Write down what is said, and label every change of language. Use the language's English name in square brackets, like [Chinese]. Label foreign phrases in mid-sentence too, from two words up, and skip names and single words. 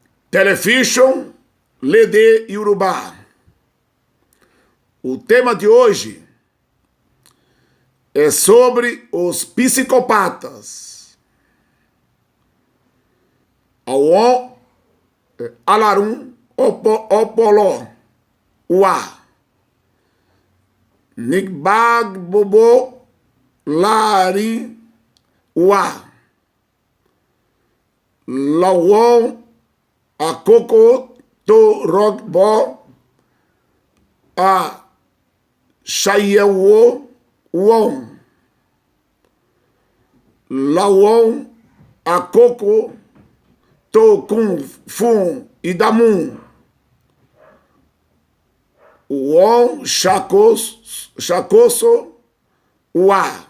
[Yoruba] Television Lede Yorùbá. [Portuguese] O tema de hoje é sobre os psicopatas. [Yoruba] Àwọn alárùn ọpọlọ wà nígbà gbogbo láàrin wa lọ́wọ́ àkókò tó rọgbọ a ṣàyẹ̀wò wọn lọ́wọ́ àkókò tó kún fún ìdààmú wọn ṣàkóso wa.